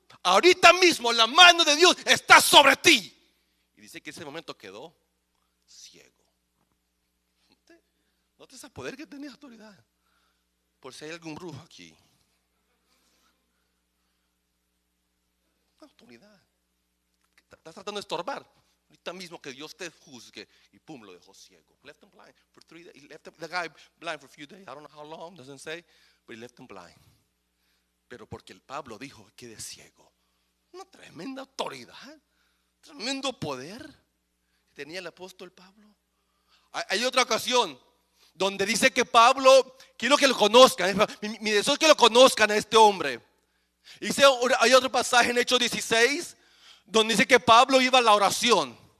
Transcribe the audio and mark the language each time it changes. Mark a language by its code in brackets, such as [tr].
[es] Ahorita mismo la mano de Dios está sobre ti. Y dice que ese momento quedó ciego. ¿Notas ese poder que tenía autoridad? Por si hay algún brujo aquí. Autoridad. Estás tratando de estorbar. Ahorita mismo que Dios te juzgue. Y pum, lo dejó ciego. [en] Left him blind for 3 days. He left the guy blind for a few days. I don't know how long, doesn't say, but he left him blind. [es] Pero porque el Pablo dijo: quede ciego. Una tremenda autoridad, tremendo poder que tenía el apóstol Pablo. Hay otra ocasión donde dice que Pablo, quiero que lo conozcan. Mi deseo es que lo conozcan a este hombre. Hay otro pasaje en Hechos 16 donde dice que Pablo iba a la oración.